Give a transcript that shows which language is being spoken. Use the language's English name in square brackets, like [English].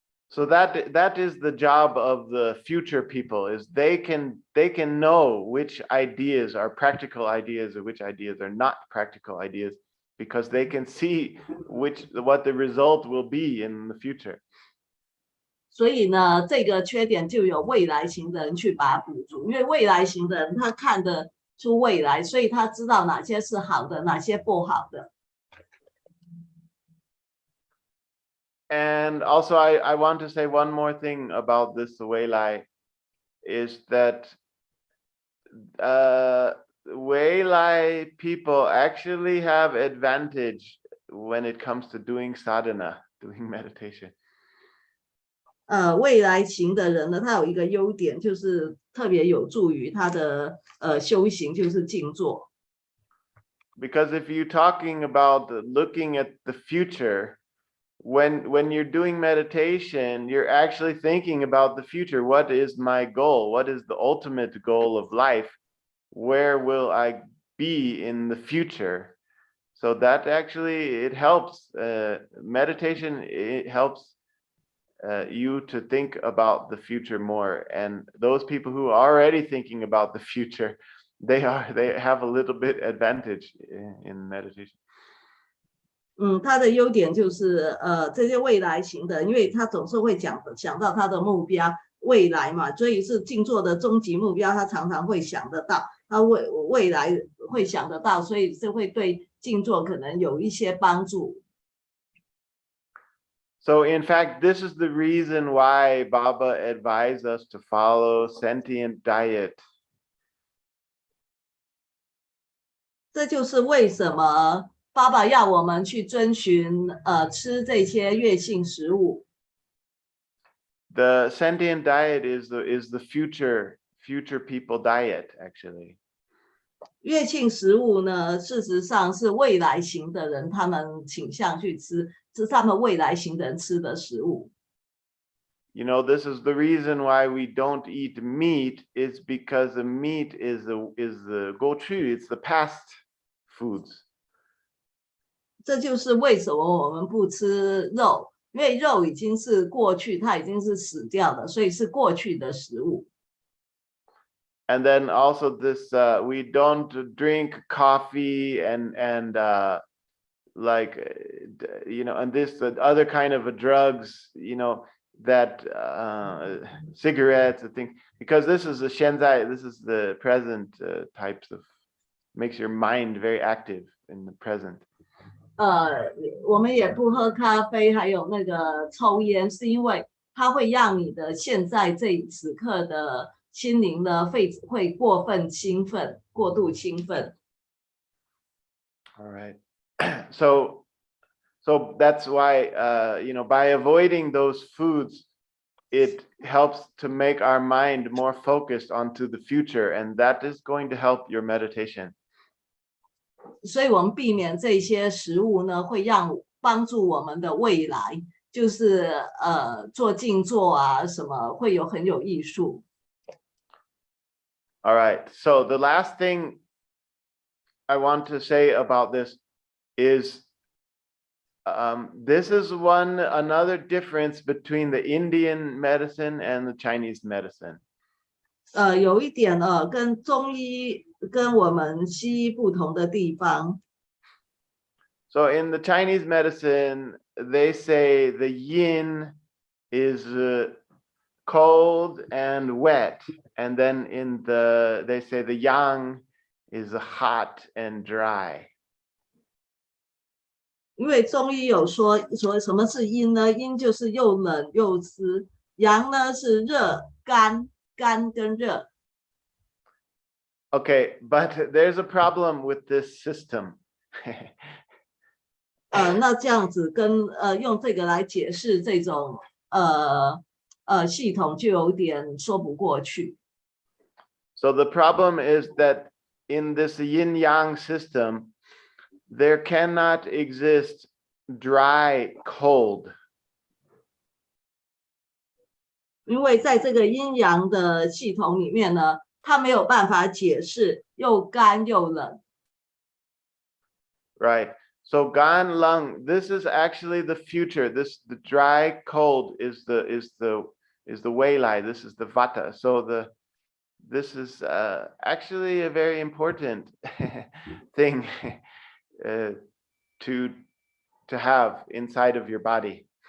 [English] So that is the job of the future people, is they can know which ideas are practical ideas and which ideas are not practical ideas, because they can see what the result will be in the future. [Chinese] 所以呢，这个缺点就有未来型的人去把它补足，因为未来型的人他看得出未来，所以他知道哪些是好的，哪些不好的。 [English] And also, I want to say one more thing about this Weilai, is that Weilai people actually have advantage when it comes to doing sadhana, doing meditation. [Chinese] 未来型的人呢，他有一个优点，就是特别有助于他的修行，就是静坐。 [English] Because if you're talking about looking at the future, when you're doing meditation, you're actually thinking about the future. What is my goal? What is the ultimate goal of life? Where will I be in the future? So that actually, it helps. Meditation, it helps you to think about the future more. And those people who are already thinking about the future, they have a little bit advantage in meditation. [Chinese] 他的优点就是这些未来型的，因为他总是会想到他的目标未来嘛，所以是静坐的终极目标，他常常会想得到，他未来会想得到，所以这会对静坐可能有一些帮助。 [English] So in fact, this is the reason why Baba advised us to follow sentient diet. [Chinese] 这就是为什么爸爸要我们去遵循吃这些悦性食物。 [English] The sentient diet is the future people diet, actually. [Chinese] 悦性食物呢，事实上是未来型的人他们倾向去吃，是他们未来型的人吃的食物。 [English] This is the reason why we don't eat meat, is because the meat is the gochu, it's the past foods. [Chinese] 这就是为什么我们不吃肉，因为肉已经是过去，它已经是死掉的，所以是过去的食物。 [English] And then also this, we don't drink coffee and like, and this other kind of drugs, that cigarettes, I think, because this is the Shenzai, this is the present types of makes your mind very active in the present. [Chinese] 我们也不喝咖啡，还有那个抽烟，是因为它会让你的现在这此刻的心灵呢会过分兴奋，过度兴奋。 [English] All right. So that's why by avoiding those foods, it helps to make our mind more focused onto the future, and that is going to help your meditation. [Chinese] 所以我们避免这些食物呢，会帮助我们的未来，就是做静坐啊，什么会很有益处。 [English] All right. So the last thing I want to say about this is this is another difference between the Indian medicine and the Chinese medicine. [Chinese] 有一点跟中医跟我们西医不同的地方。 [English] So in the Chinese medicine, they say the yin is cold and wet, and then they say the yang is hot and dry. [Chinese] 因为中医有说什么是阴呢？阴就是又冷又湿，阳呢是热干跟热。 [English] Okay, but there's a problem with this system. [Chinese] 那这样子跟用这个来解释这种系统就有点说不过去。 [English] So the problem is that in this yin-yang system, there cannot exist dry cold. [Chinese] 因为在这个阴阳的系统里面呢，它没有办法解释又干又冷。 [English] Right. So gan lung, this is actually the future. The dry cold is the Weilai. This is the vata. So this is actually a very important thing to have inside of your body.